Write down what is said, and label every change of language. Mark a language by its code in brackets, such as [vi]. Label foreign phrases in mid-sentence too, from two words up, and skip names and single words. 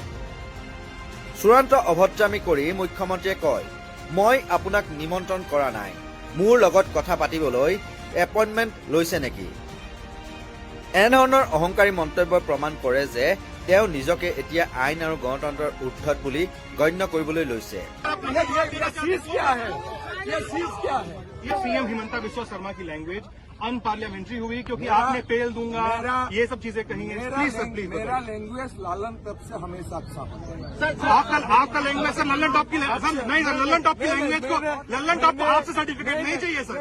[as] চূড়ান্ত অভদ্ৰামী কৰি মুখ্যমন্ত্ৰীয়ে কয়, মই আপোনাক নিমন্ত্ৰণ কৰা নাই, মোৰ লগত কথা পাতিবলৈ এপইণ্টমেণ্ট লৈছে নেকি? এনেধৰণৰ অহংকাৰী মন্তব্যই প্ৰমাণ কৰে যে তেওঁ নিজকে এতিয়া আইন আৰু গণতন্ত্ৰৰ ঊৰ্ধত বুলি গণ্য কৰিবলৈ লৈছে। [hi] ये सीएम हिमंता बिस्वा शर्मा की [en] language unparliamentary [hi] हुई क्योंकि आपने पेल दूंगा ये सब चीजें कही हैं। [en] please sir please [hi] मेरा लैंग्वेज लालन तब से हमेशा अच्छा सर आपका लैंग्वेज सर लल्लन टॉप की सर नहीं सर लल्लन टॉप की लैंग्वेज को लल्लन टॉप को आपसे सर्टिफिकेट नहीं चाहिए सर।